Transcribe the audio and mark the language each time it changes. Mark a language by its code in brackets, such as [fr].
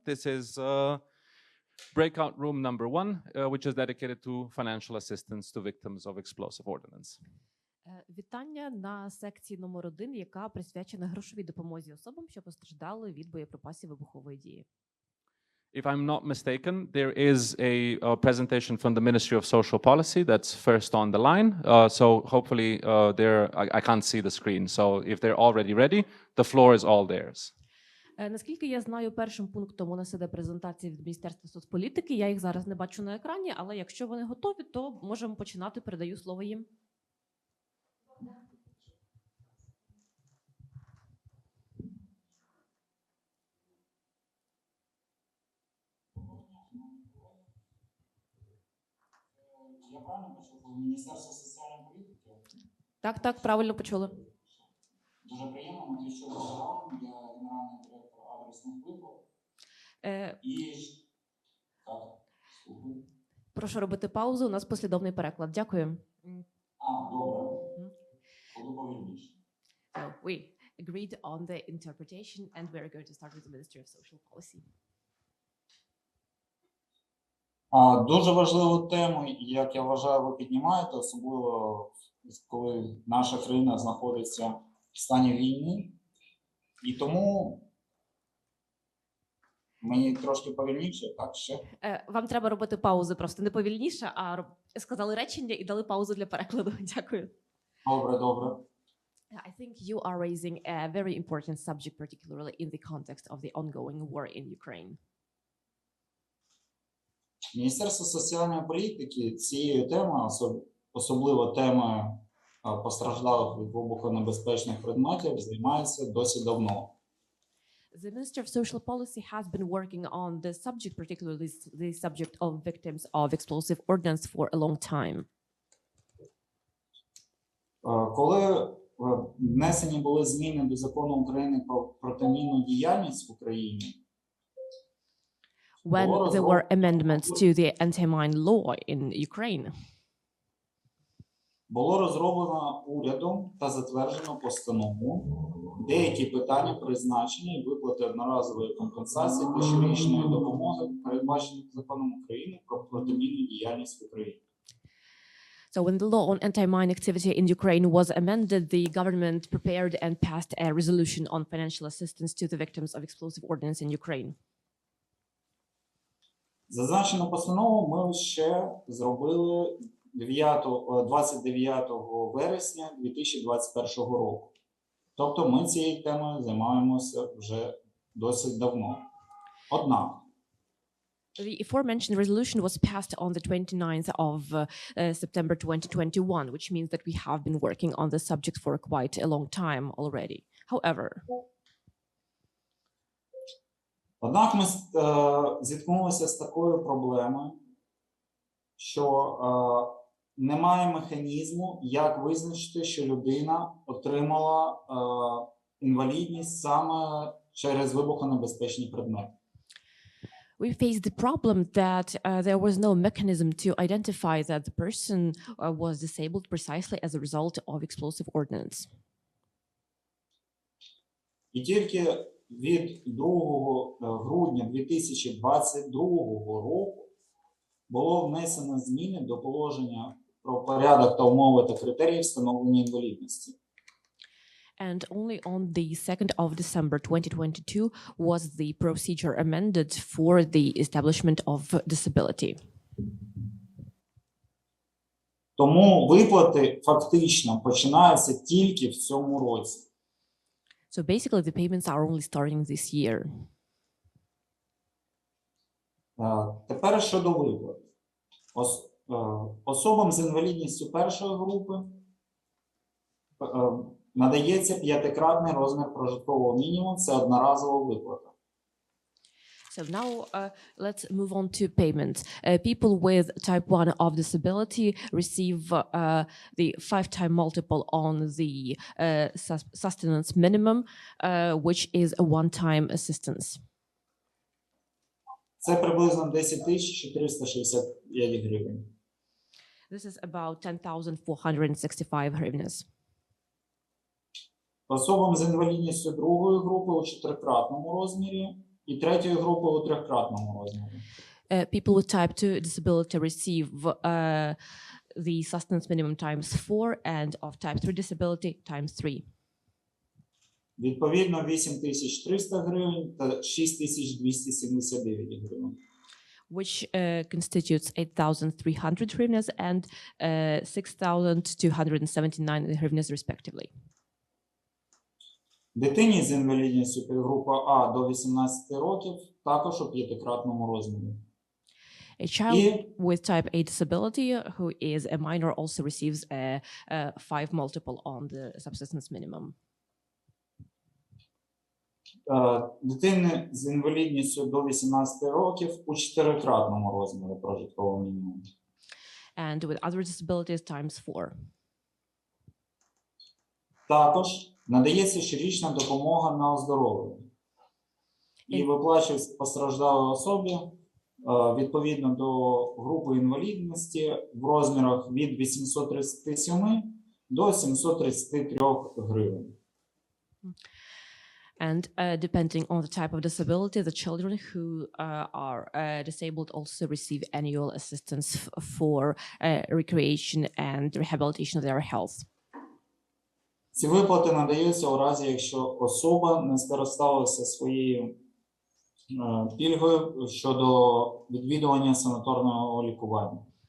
[en] This is Breakout room number 1, which is dedicated to financial assistance to victims of explosive ordnance. [uk] Вітання на секції номер 1, яка присвячена грошовій допомозі особам, що постраждали від боєприпасів вибухової дії. [en] If I'm not mistaken, there is a presentation from the Ministry of Social Policy that's first on the line. So hopefully I can't see the screen. So if they're already ready, the floor is all theirs. [uk] Наскільки я знаю, першим пунктом у нас іде презентація від Міністерства соцполітики. Я їх зараз не бачу на екрані, але якщо вони готові, то можемо починати. Передаю слово їм. Я правильно почув? Міністерство соціальної політики? Так, правильно почули. Дуже приємно, Матвійчук Богдан, я генеральний директор адресних виплат. І так, слухаю. Прошу робити паузу, у нас послідовний переклад. Дякую. Добре. Буду повільніше. [en] So we agreed on the interpretation and we're going to start with the Ministry of Social Policy. [uk] Дуже важливу тему, як я вважаю, ви піднімаєте, особливо коли наша країна знаходиться в стані війни. І тому мені трошки повільніше, так ще. Вам треба робити паузи, просто не повільніше, а сказали речення і дали паузу для перекладу. Дякую. Добре. [en] I think you are raising a very important subject, particularly in the context of the ongoing war in Ukraine. [uk] Міністерство соціальної політики цією темою, особливо темою постраждалих від вибухонебезпечних предметів, займається досить давно. [en] The Ministry of Social Policy has been working on the subject, particularly the subject of victims of explosive ordnance, for a long time. [uk] Коли внесені були зміни до закону України про протимінну діяльність в Україні, [en] when there were amendments to the anti-mine law in Ukraine, [uk] було розроблено урядом та затверджено постанову деякі питання призначення і виплати одноразової компенсації та щорічної допомоги, передбачених законом України про протимінну діяльність в Україні. [en] So when the law on anti-mine activity in Ukraine was amended, the government prepared and passed a resolution on financial assistance to the victims of explosive ordnance in Ukraine. [uk] Зазначену постанову ми ще зробили 29 вересня 2021 року. Тобто ми цією темою займаємося вже досить давно. Однак, [en] the aforementioned resolution was passed on the 29th of September 2021, which means that we have been working on the subject for quite a long time already. However, [uk] однак ми зіткнулися з такою проблемою, що немає механізму, як визначити, що людина отримала інвалідність саме через вибухонебезпечні предмети. [en] We faced the problem that there was no mechanism to identify that the person was disabled precisely as a result of explosive ordnance. [uk] І тільки від 2 грудня 2022 року було внесено зміни до положення про порядок та умови та критерії встановлення інвалідності. [en] And only on the 2nd of December 2022 was the procedure amended for the establishment of disability. [uk] Тому виплати фактично починаються тільки в цьому році. [en] So basically the payments are only starting this year. [uk] Тепер щодо виплат. Особам з інвалідністю першої групи надається 5-кратний розмір прожиткового мінімуму, це одноразова виплата. [en] So now let's move on to payments. People with type 1 of disability receive the 5-time multiple on the sustenance minimum, which is a one-time assistance. [uk] Це приблизно 10 465 гривень. [en] This is about 10,465 hryvnias. [uk] особам з інвалідністю другої групи у 4-кратному розмірі і третьої групи у 3-кратному розмірі. [en] People with type 2 disability receive the sustenance minimum times 4 and of type 3 disability times 3. [uk] Відповідно, 8300 гривень та 6279 гривень. [en] Which constitutes 8,300 hryvnias and 6,279 hryvnias respectively. [uk] Дитині з інвалідністю підгрупа А до 18 років також у 5-кратному розмірі. [en] A child with type A disability who is a minor also receives a 5 multiple on the subsistence minimum. [uk] Дитини з інвалідністю до 18 років у 4-кратному розмірі прожиткового мінімуму. [en] And with other disabilities times 4. [uk] Також надається щорічна допомога на оздоровлення. І виплачується постраждалій особі відповідно до групи інвалідності в розмірах від 837 до 733 гривень. [en] And depending on the type of disability, the children who are disabled also receive annual assistance for recreation and rehabilitation of their health. [uk] Ці виплати надаються у разі, якщо особа не скористалася своєю пільгою щодо відвідування санаторного лікування.